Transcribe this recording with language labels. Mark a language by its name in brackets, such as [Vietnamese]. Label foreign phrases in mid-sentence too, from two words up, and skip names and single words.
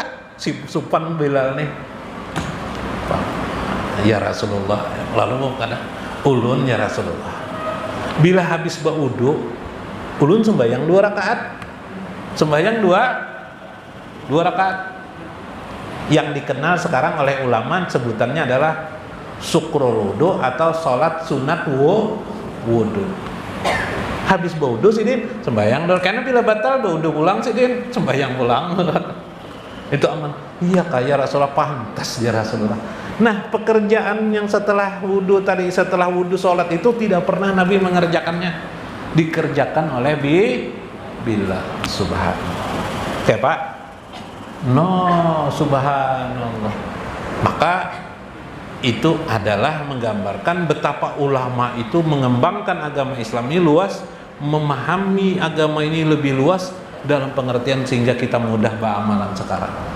[Banjar] Si supan Bilal nih, ya Rasulullah, lalu kada ulun ya Rasulullah, bila habis baudu ulun sembahyang 2 rakaat, [Indonesian] sembahyang 2 rakaat yang dikenal sekarang oleh ulama sebutannya adalah [Arabic] syukrul wudu [Indonesian] atau sholat sunat wudu. [Banjar] Habis baudu sih din sembahyang dulu, karena bila batal baudu pulang sih din sembahyang pulang. Itu aman. Iya kaya Rasulullah, pantas ya Rasulullah. [Indonesian] Nah, pekerjaan yang setelah wudu tadi, setelah wudu sholat itu tidak pernah Nabi mengerjakannya, dikerjakan oleh Bilal. Subhanallah. Oke Pak? No, subhanallah. Maka itu adalah menggambarkan betapa ulama itu mengembangkan agama Islam ini luas, memahami agama ini lebih luas dalam pengertian sehingga kita mudah beramalan sekarang.